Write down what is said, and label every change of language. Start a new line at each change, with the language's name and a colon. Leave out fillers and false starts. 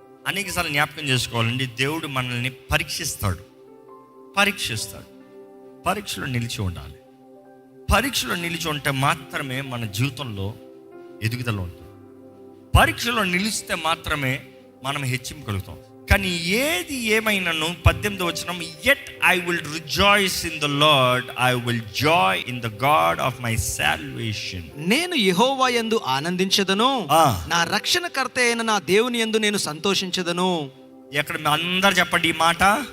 Telugu: అనేకసార్లు జ్ఞాపకం చేసుకోవాలండి, దేవుడు మనల్ని పరీక్షిస్తాడు. పరీక్షలో నిలిచి ఉండాలి. పరీక్షలో నిలిచి ఉంటే మాత్రమే మన జీవితంలో ఎదుగుదల ఉంటుంది. పరీక్షలో నిలిస్తే మాత్రమే మనం హెచ్చింపగలుగుతాం. కానీ ఏది ఏమైనాను 18వ వచనం,
English: yet I will rejoice in the Lord, I will joy in the God of my salvation.
Telugu: నేను యెహోవా యందు ఆనందించెదను, నా రక్షణకర్త అయిన నా దేవుని యందు నేను సంతోషించెదను. ఎక్కడ అందరు చెప్పండి ఈ మాట.